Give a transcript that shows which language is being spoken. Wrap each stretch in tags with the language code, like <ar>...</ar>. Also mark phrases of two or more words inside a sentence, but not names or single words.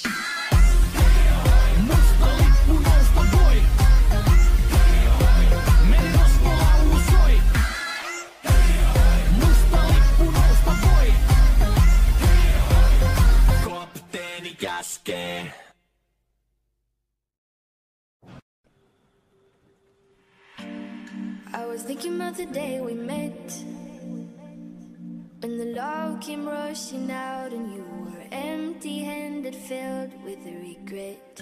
<fi>Musta lippu nousta voi. Merirosvolaulu soi. Musta lippu nousta voi. Kapteeni käskee.</fi> <en>I was thinking about the day we met, when the love came rushing out and you were empty-handed, filled with regret.</en>